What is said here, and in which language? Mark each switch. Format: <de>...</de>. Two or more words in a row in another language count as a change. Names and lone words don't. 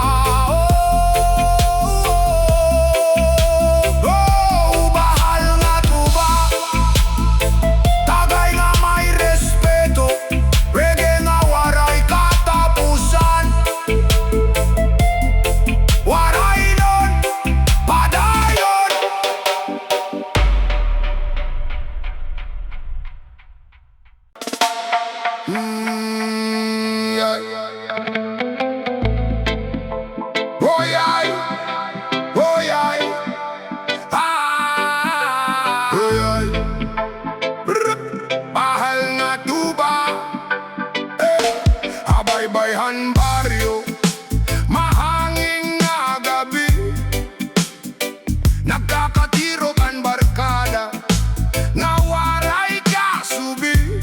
<war>Bahal nga tuba, tagay nga may respeto, reggae nga waray katapusan. Waraynon, padayon.</war> <en>Yeah. Oh yeah. Oh yeah. Ah. Oh yeah.</en> <war>Bahal nga tuba, abay-bayhan baryo, mahangin nga gabi, nagkakatiro kan barkada, nga waray kasubi.</war>